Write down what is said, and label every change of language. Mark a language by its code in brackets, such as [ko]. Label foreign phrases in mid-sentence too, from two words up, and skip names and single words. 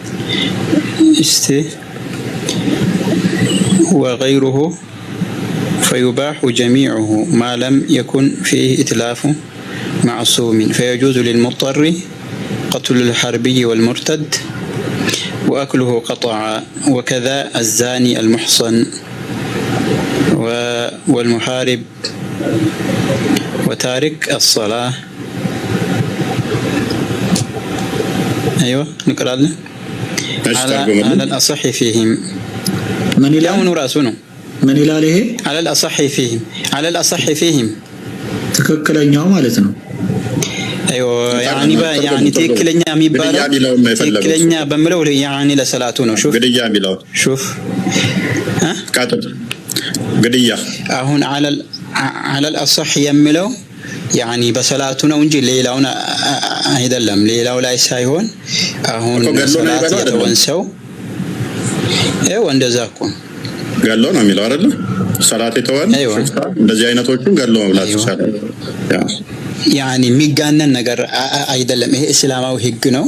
[ar] وغيره فيباح جميعه ما لم يكن فيه إتلاف معصوم، فيجوز للمضطر قتل الحربي والمرتد وأكله قطعا، وكذا الزاني المحصن والمحارب وتارك الصلاة. أيوة نقرأ على الأصح فيهم من يلون رأسونه [am] ምን ይላል ይሄ? [ar] على الأصح فيهم [am] ትክክለኛው ማለት ነው። [ar] ايوه يعني [am] ትክክለኛ የሚባለው ትክክለኛ በመለው يعني ለሰላቱ ነው። شوف ግድያ የሚለው [ar] شوف [am] ቃጥል ግድያ አሁን [ar] على الأصح [am] የሚለው يعني በሰላቱ ነው እንጂ ሌላውን አይደለም። ሌላው ላይ ሳይሆን አሁን ሰላት የተወንሰው እንደዛ እኮ ገሎ ነው የሚለው አይደል? ሰላት የተወን እንደዚህ አይነቶቹን ገሎ መብላት ይችላል። يعني የሚጋነን ነገር አይደለም። ይሄ እስላማዊ ህግ ነው።